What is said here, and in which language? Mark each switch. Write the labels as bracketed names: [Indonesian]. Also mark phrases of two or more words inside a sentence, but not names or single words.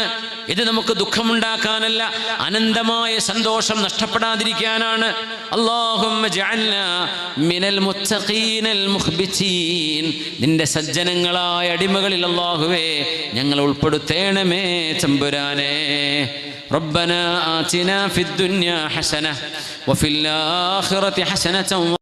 [Malayalam] ഇത് നമുക്ക് ദുഃഖമുണ്ടാക്കാനല്ല, അനന്തമായ സന്തോഷം നഷ്ടപ്പെടാതിരിക്കാനാണ്. [Arabic] اللهم اجعلنا من المتقين المخبتين. [Malayalam] നിന്റെ സജ്ജനങ്ങളായ അടിമകളിൽ അല്ലാഹുവേ ഞങ്ങൾ ഉൾപ്പെടുത്തേണമേ തമ്പുരാനേ. [Arabic] ربنا آتنا في الدنيا حسنة وفي الآخرة حسنة